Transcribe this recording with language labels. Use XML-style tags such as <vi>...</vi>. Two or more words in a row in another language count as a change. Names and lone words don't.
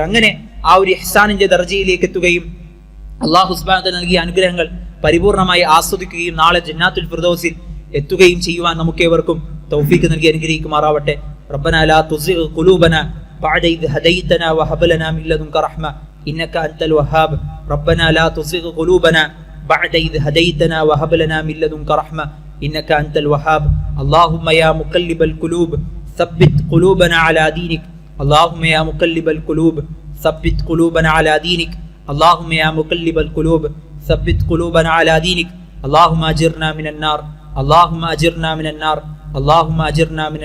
<ml>അങ്ങനെ ആ ഒരു ഇഹ്സാനിന്റെ ദർജയിലേക്ക് എത്തുകയും അല്ലാഹു</ml> <ar>سبحانه وتعالى</ar> <ml>നൽകിയ അനുഗ്രഹങ്ങൾ പരിപൂർണമായി ആസ്വദിക്കുകയും നാളെ ജന്നാത്തുൽ ഫിർദൗസിൽ എത്തുകയും ചെയ്യുവാൻ നമുക്കേവർക്കും തൗഫീഖ് നൽകി അനുഗ്രഹിക്കുമാറാവട്ടെ.</ml> <ar>ربنا لا تزغ قلوبنا بعد إذ هديتنا وهب لنا من لدنك رحمة إنك أنت الوهاب. ربنا لا تزغ قلوبنا بعد إذ هديتنا وهب لنا من لدنك رحمة إنك أنت الوهاب. اللهم يا مقلب القلوب ثبت قلوبنا على دينك اللهم يا مقلب القلوب ثبت قلوبنا على دينك اللهم يا مقلب القلوب ثبت قلوبنا على دينك اللهم أجرنا من النار اللهم أجرنا من النار اللهم أجرنا من</ar>